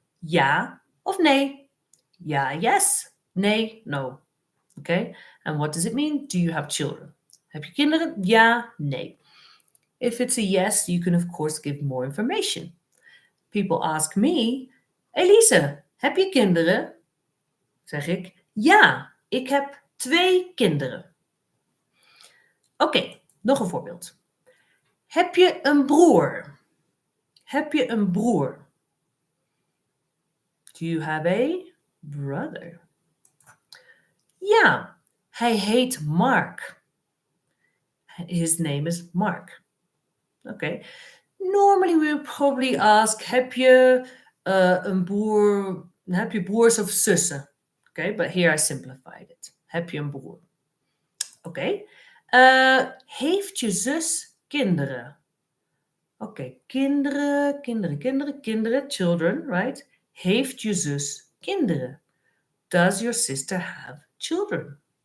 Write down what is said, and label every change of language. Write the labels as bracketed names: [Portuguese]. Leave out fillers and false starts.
[English] Ja of nee. Ja, yes. Nee, no. Okay? And what does it mean? Do you have children? [Dutch] Heb je kinderen? Ja, nee. [English] If it's a yes, you can of course give more information. People ask me, Elise, [Dutch] heb je kinderen? Zeg ik, ja, ik heb 2 kinderen. Oké, nog een voorbeeld. Heb je een broer? Heb je een broer? [English] Do you have a brother? [Dutch] Ja, hij heet Mark. [English] His name is Mark. Okay. Normally we would probably ask, [Dutch] heb je een broer, heb je broers of zussen? [English] Okay, but here I simplified it. [Dutch] Heb je een broer? Oké. Heeft je zus kinderen? Oké, kinderen, [English] children, right? [Dutch] Heeft je zus kinderen? [English] Does your sister have children?